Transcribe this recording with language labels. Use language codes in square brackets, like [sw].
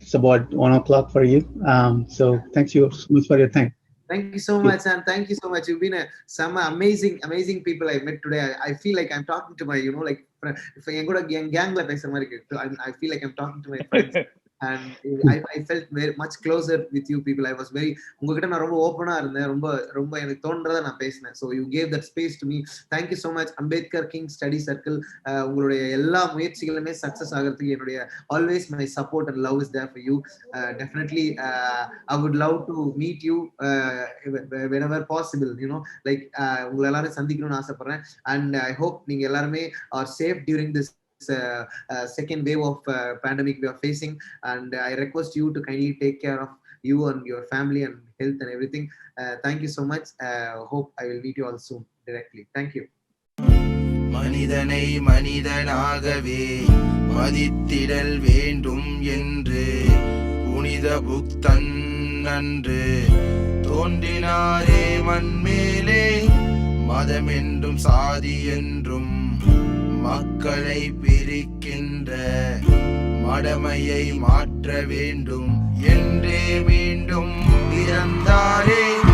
[en] It's about 1 o'clock for you. So thank you so much for your time. Thank you so much, and thank you so much. You've been some amazing people I met today. I feel like I'm talking to my, like, if I go to [ta] gang la pesa mari ke, [en] I feel like I'm talking to my friends. And I felt very much closer with you people. I was very, [ta] உங்ககிட்ட நான் ரொம்ப ஓப்பனா இருந்தேன். ரொம்ப எனக்கு தோன்றதை நான் பேசினேன். [en] So you gave that space to me. Thank you so much. Ambedkar King Study Circle, [ta] உங்களுடைய எல்லா முயற்சிகளுமே சக்சஸ் ஆகிறதுக்கு என்னுடைய [en] always my support and love is there for you. Definitely I would love to meet you whenever possible, like [ta] உங்களை எல்லாரும் சந்திக்கணும்னு ஆசைப்படுறேன். [en] And I hope [ta] நீங்க எல்லாருமே [en] are safe during this second wave of pandemic we are facing, and I request you to kindly take care of you and your family and health and everything. Thank you so much. Hope I will meet you all soon directly. Thank you. [ta] மனிதனை மனிதனாகவே மதித்திடல் வேண்டும் என்று புனித புத்தன் அன்று தோன்றினாரே மண்மேலே, மதம் என்றும் சாதி என்றும் மக்களை பிரிக்கின்ற மடமையை மாற்ற வேண்டும் என்றே மீண்டும் பிறந்தாரே.